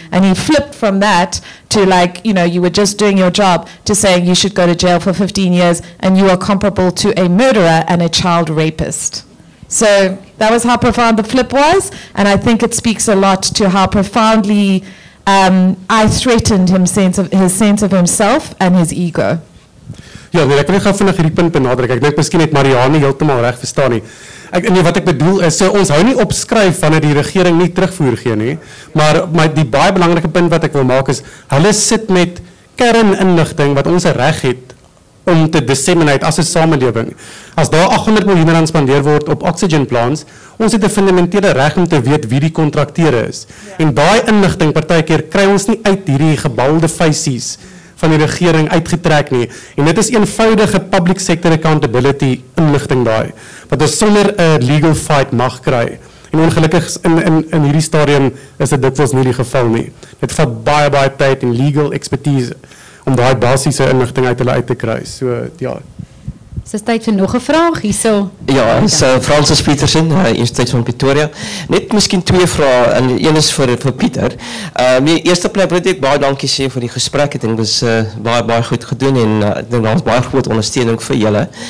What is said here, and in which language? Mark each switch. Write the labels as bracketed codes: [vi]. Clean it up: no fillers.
[en] And he flipped from that to you were just doing your job, to saying you should go to jail for 15 years and you are comparable to a murderer and a child rapist. So that was how profound the flip was, and I think it speaks a lot to how profoundly I threatened his sense of himself and his ego. [af] Ja, nee, ek wil net gou vinnig hierdie punt benadruk. Ek dink miskien het Marianne heeltemal reg verstaan nie. Wat ek bedoel is, ons hou nie op skryf wanneer die regering nie terugvoer gee nie, maar die baie belangrike punt wat ek wil maak is, hulle sit met kerninligting wat ons reg het om te disseminate as 'n samelewing. As daar 800 miljoen rand spandeer word op [en] oxygen plants, [af] ons het 'n fundamentele reg om te weet wie die kontrakteure is. Ja. En daai inligting partykeer kry ons nie uit hierdie gebalde feisies van die regering uitgetrek nie. En dit is eenvoudige [en] public sector accountability [af] inligting daai, wat ons sonder 'n [en] legal fight [af] mag kry. En ongelukkig in hierdie stadium is dit dikwels nie die geval nie. Dit vat baie tyd en [en] legal expertise [af] om daai basiese inligting uit hulle uit te kry. So ja. Is dit tyd vir nog 'n vraag hierso? Ja, Francis Petersen, Universiteit van Pretoria. Net miskien twee vrae en een is vir Pieter. Die eerste plek wil ek baie dankie sê vir die gesprek. Ek dink dit was baie goed gedoen en ek dink daar is baie groot ondersteuning vir julle.